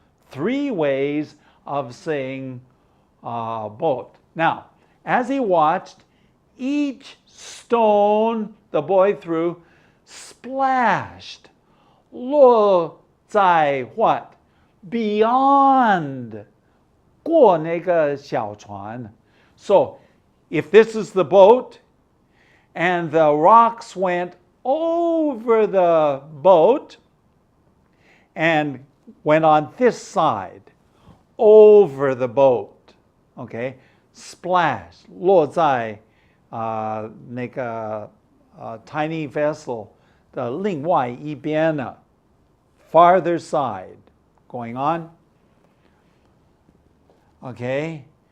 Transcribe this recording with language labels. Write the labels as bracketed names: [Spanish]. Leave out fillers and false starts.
[English] 3 ways of saying boat. Now, as he watched, each stone the boy threw splashed, 落在 what? Beyond, [Chinese] 过那个小船. [English] So, if this is the boat, and the rocks went over the boat, and went on this side, over the boat, okay? Splash, [Chinese] 落在那个 [English] tiny vessel [Chinese] 的另外一边呢 [English] farther side, going on, okay?